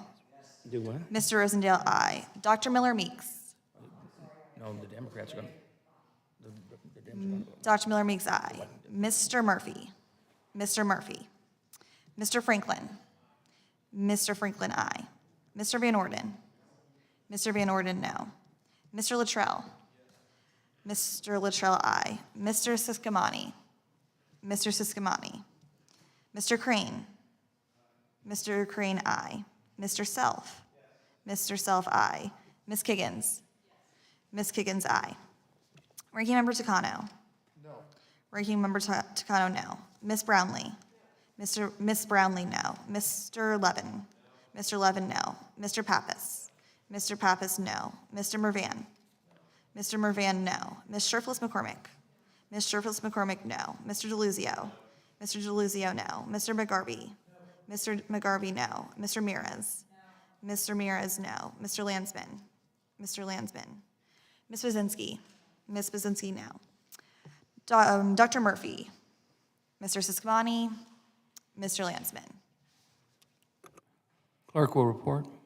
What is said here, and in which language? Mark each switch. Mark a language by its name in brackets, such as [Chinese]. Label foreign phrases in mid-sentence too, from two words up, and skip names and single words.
[English] Do what? Mr. Rosendale, aye. Dr. Miller Meeks. No, the Democrats are going to. Dr. Miller Meeks, aye. Mr. Murphy. Mr. Murphy. Mr. Franklin. Mr. Franklin, aye. Mr. Van Orden. Mr. Van Orden, no. Mr. Luttrell. Mr. Luttrell, aye. Mr. Siskamani. Mr. Siskamani. Mr. Crane. Mr. Crane, aye. Mr. Self. Mr. Self, aye. Ms. Kiggins. Ms. Kiggins, aye. Ranking Member Takano. No. Ranking Member Takano, no. Ms. Brownlee. Miss Brownlee, no. Mr. Levin. Mr. Levin, no. Mr. Pappas. Mr. Pappas, no. Mr. Mervan. Mr. Mervan, no. Ms. Sherflis McCormick. Ms. Sherflis McCormick, no. Mr. DeLuzio. Mr. DeLuzio, no. Mr. McGarvey. Mr. McGarvey, no. Mr. Ramirez. Mr. Ramirez, no. Mr. Landsman. Mr. Landsman. Ms. Budzinski. Ms. Budzinski, no. Dr. Murphy. Mr. Siskamani. Mr. Landsman. Clerk will report.